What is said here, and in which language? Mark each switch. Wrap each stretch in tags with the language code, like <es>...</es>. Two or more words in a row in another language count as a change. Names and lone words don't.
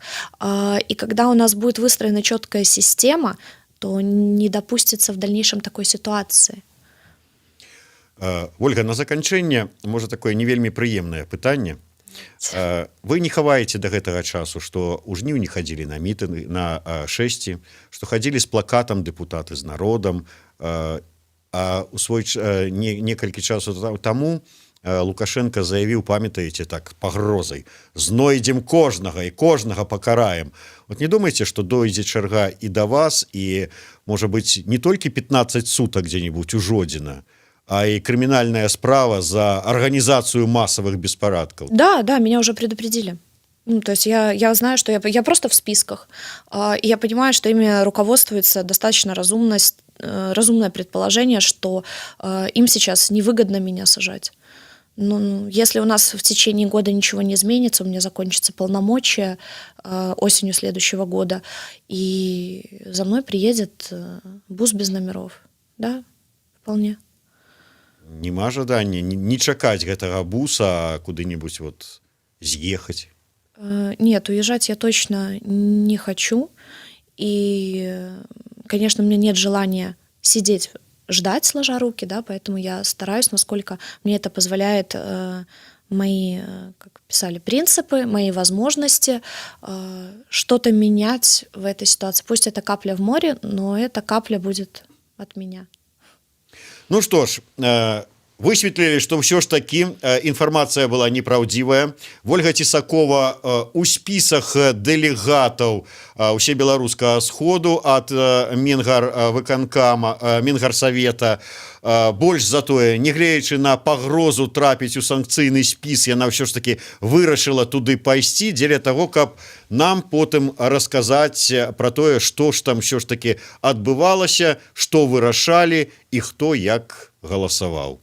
<ru>И когда у нас будет выстроена четкая система, то не допустится в дальнейшем такой ситуации.</ru> <be>Ольга, на заканчэнне, можа, такое не вельмі прыемнае пытанне. Вы не хаваеце да гэтага часу, што ў жніўні хадзілі на мітынгі, на шэсці, што хадзілі з плакатам дэпутаты з народам, а у свой некалькі часу таму Лукашенко заявіў, памятаеце, так пагрозай: знойдзем кожнага і кожнага пакараем. Вот не думаеце, што дойдзе чарга і да вас, і, можа быць, не толькі 15 сутак дзе-нибудь у Жодзіна, а и криминальная справа</be> <ru>за организацию массовых беспорядков? Да, меня уже предупредили. Ну, то есть я знаю, что я просто в списках. И я понимаю, что ими руководствуется достаточно разумное предположение, что им сейчас невыгодно меня сажать. Ну, если у нас в течение года ничего не изменится, у меня закончатся полномочия осенью следующего года, и за мной приедет бус без номеров. Да, вполне.</ru> <be>Нема жадання не чакаць гэтага буса, а куды-нибудь вот з'ехаць?</be> <ru>Нет, уезжать я точно не хочу. И, конечно, у меня нет желания сидеть, ждать, сложа руки, да, поэтому я стараюсь, насколько мне это позволяет мои, как писали, принципы, мои возможности, что-то менять в этой ситуации. Пусть это капля в море, но эта капля будет от меня.</ru> <be>Ну что ж, высветлілі, што ўсё ж такі інфармацыя была непраўдзівая. Ольга Цісакова у спісах дэлегатаў усебеларускага сходу ад Менгарсавета. Больш за тое, нягледзячы на пагрозу трапіць у санкцыйны спіс, яна ўсё ж такі вырашыла туды пайсці дзеля таго, каб нам потым расказаць пра тое, што ж там ўсё ж такі адбывалася, што вырашалі і хто як галасаваў.</be>